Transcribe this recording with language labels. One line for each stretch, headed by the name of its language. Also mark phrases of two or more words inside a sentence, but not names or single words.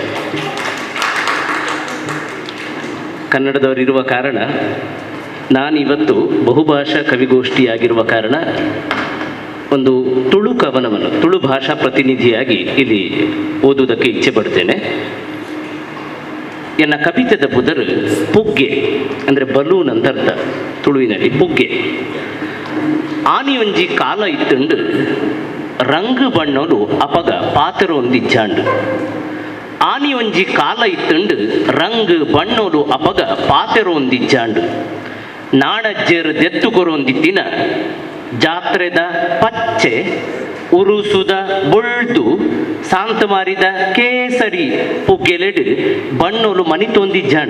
Kannada: ಕನ್ನಡದವರಿರುವ ಕಾರಣ ನಾನಿವತ್ತು ಬಹುಭಾಷಾ ಕವಿಗೋಷ್ಠಿಯಾಗಿರುವ ಕಾರಣ ಒಂದು ತುಳು ಕವನವನ್ನು ತುಳು ಭಾಷಾ ಪ್ರತಿನಿಧಿಯಾಗಿ ಇಲ್ಲಿ ಓದುವುದಕ್ಕೆ ಇಚ್ಛೆ ಪಡ್ತೇನೆ.
Tulu: ಎನ್ನ ಕವಿತೆದ ಬುದರು ಪುಗ್ಗೆ
Kannada: ಅಂದರೆ ಬಲೂನ್ ಅಂತ ಅರ್ಥ ತುಳುವಿನಲ್ಲಿ.
Tulu: ಪುಗ್ಗೆ ಆನಿಯೊಂಜಿ ಕಾಲ ಇತ್ತುಂಡು ರಂಗು ಬಣ್ಣಲು ಅಪಗ ಪಾತ್ರ ಒಂದಿಜ್ಜಾಂಡು. ಆನಿಯೊಂಜಿ ಕಾಲ ಇತ್ತುಂಡು ರಂಗು ಬಣ್ಣಲು ಅಪಗ ಪಾತ್ರ ಒಂದಿಜ್ಜಾಂಡು. ನಾಡಜ್ಜೇರು ದೆತ್ತುಕೊರೊಂದಿದ್ದಿನ ಜಾತ್ರೆದ ಪಚ್ಚೆ ಉರುಸುದ ಬೊಳ್ದು ಸಾಂತ ಮಾರಿದ ಕೇಸರಿ ಪುಗ್ಗೆಲೆಡು ಬಣ್ಣೋಲು ಮನಿತೊಂದಿಜ್ಜಾಂಡು.